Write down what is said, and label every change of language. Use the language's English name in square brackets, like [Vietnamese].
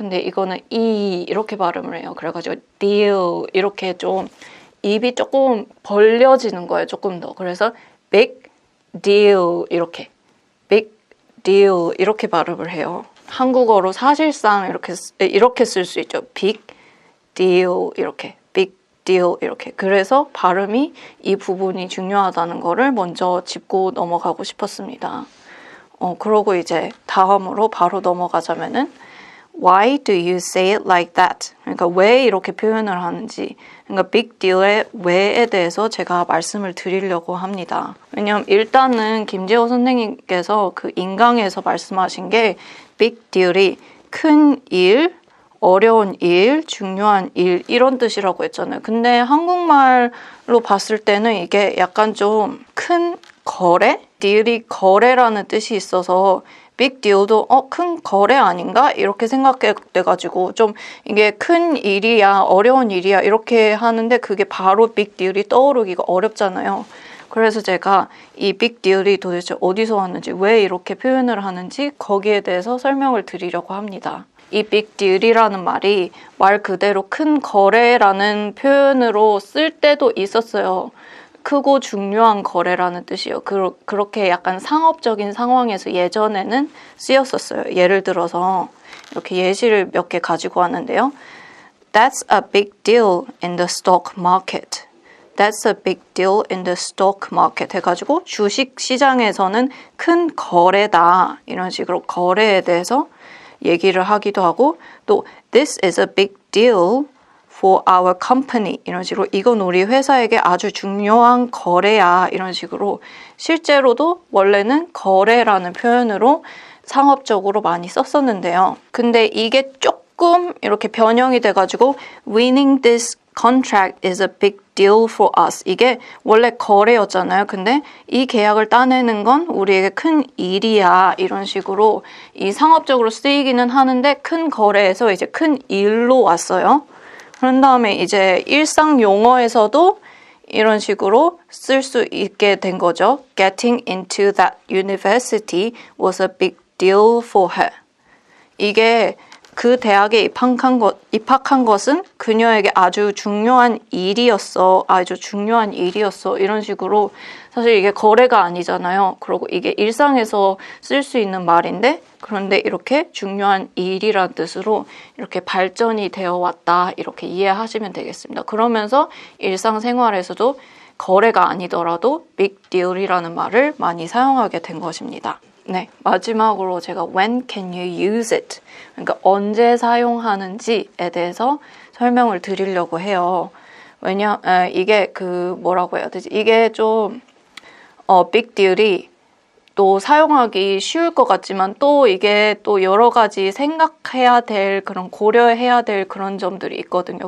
[Korean] 근데 이거는 이렇게 발음을 해요. 그래가지고 deal 이렇게 좀 입이 조금 벌려지는 거예요. 조금 더. 그래서 big deal 이렇게 big deal 이렇게 발음을 해요. 한국어로 사실상 이렇게 쓸 수 있죠. big deal 이렇게 big deal 이렇게. 그래서 발음이 이 부분이 중요하다는 거를 먼저 짚고 넘어가고 싶었습니다. 그러고 이제 다음으로 바로 넘어가자면은 [English] Why do you say it like that? [Korean] 그러니까 왜 이렇게 표현을 하는지, 그러니까 big deal의 왜에 대해서 제가 말씀을 드리려고 합니다. 왜냐하면 일단은 김재호 선생님께서 그 인강에서 말씀하신 게 big deal이 큰 일, 어려운 일, 중요한 일 이런 뜻이라고 했잖아요. 근데 한국말로 봤을 때는 이게 약간 좀 큰 거래? deal이 거래라는 뜻이 있어서 big deal도 큰 거래 아닌가? 이렇게 생각돼가지고 좀 이게 큰 일이야, 어려운 일이야 이렇게 하는데 그게 바로 big deal이 떠오르기가 어렵잖아요. 그래서 제가 이 big deal이 도대체 어디서 왔는지, 왜 이렇게 표현을 하는지 거기에 대해서 설명을 드리려고 합니다. 이 big deal이라는 말이 말 그대로 큰 거래라는 표현으로 쓸 때도 있었어요. 크고 중요한 거래라는 뜻이에요. 그렇게 약간 상업적인 상황에서 예전에는 쓰였었어요. 예를 들어서 이렇게 예시를 몇 개 가지고 왔는데요. [English] That's a big deal in the stock market. That's a big deal in the stock market [Korean] 해가지고 주식 시장에서는 큰 거래다. 이런 식으로 거래에 대해서 얘기를 하기도 하고 또 [English] This is a big deal for our company [Korean] 이런 식으로 이건 우리 회사에게 아주 중요한 거래야 이런 식으로 실제로도 원래는 거래라는 표현으로 상업적으로 많이 썼었는데요. 근데 이게 조금 이렇게 변형이 돼가지고 [English] winning this contract is a big deal for us. [Korean] 이게 원래 거래였잖아요. 근데 이 계약을 따내는 건 우리에게 큰 일이야. 이런 식으로 이 상업적으로 쓰이기는 하는데 큰 거래에서 이제 큰 일로 왔어요. 그런 다음에 이제 일상 용어에서도 이런 식으로 쓸 수 있게 된 거죠. [English] Getting into that university was a big deal for her. [Korean] 이게 그 대학에 입학한 것은 그녀에게 아주 중요한 일이었어. 아주 중요한 일이었어. 이런 식으로 사실 이게 거래가 아니잖아요. 그리고 이게 일상에서 쓸 수 있는 말인데 그런데 이렇게 중요한 일이란 뜻으로 이렇게 발전이 되어 왔다. 이렇게 이해하시면 되겠습니다. 그러면서 일상생활에서도 거래가 아니더라도 big deal이라는 말을 많이 사용하게 된 것입니다. 네, 마지막으로 제가 [English] when can you use it? [Korean] 그러니까 언제 사용하는지에 대해서 설명을 드리려고 해요. 이게 뭐라고 해야 되지? 이게 좀 big deal이 또 사용하기 쉬울 것 같지만 또 이게 또 여러 가지 생각해야 될 고려해야 될 그런 점들이 있거든요.